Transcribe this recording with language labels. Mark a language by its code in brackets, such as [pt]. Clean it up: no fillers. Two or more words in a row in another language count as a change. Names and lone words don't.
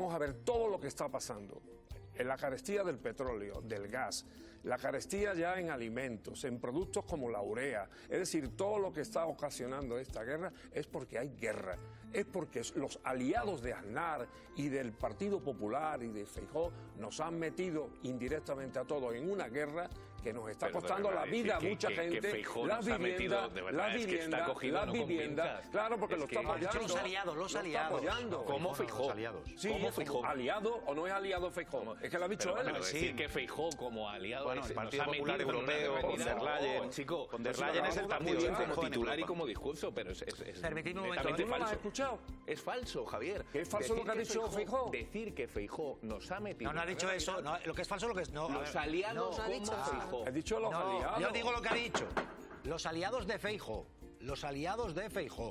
[es] Vamos a ver todo lo que está pasando la carestía del petróleo, del gas, la carestía ya en alimentos, en productos como la urea, es decir, todo lo que está ocasionando esta guerra es porque hay guerra, es porque los aliados de Aznar y del Partido Popular y de Feijóo nos han metido indirectamente a todos en una guerra que nos está costando la vida a mucha gente, las viviendas, claro, porque lo está apoyando. Los aliados. ¿Cómo Feijóo? Sí, ¿cómo Feijóo? ¿Aliado o no es aliado Feijóo? Es que lo ha dicho él. Decir que Feijóo como aliado... Bueno, el Partido Popular Europeo, von der Leyen... Von der Leyen es el partido muy bien como titular y como discurso, pero es permitidme un netamente momento. falso. ¿Escuchado? Es falso, Javier. ¿Es falso lo que ha dicho Feijóo? Decir que Feijóo nos ha metido... No ha dicho eso. No, lo que es falso es lo que es... No, los aliados como Feijóo. He dicho los aliados. Yo digo lo que ha dicho. Los aliados de Feijóo. Los aliados de Feijóo.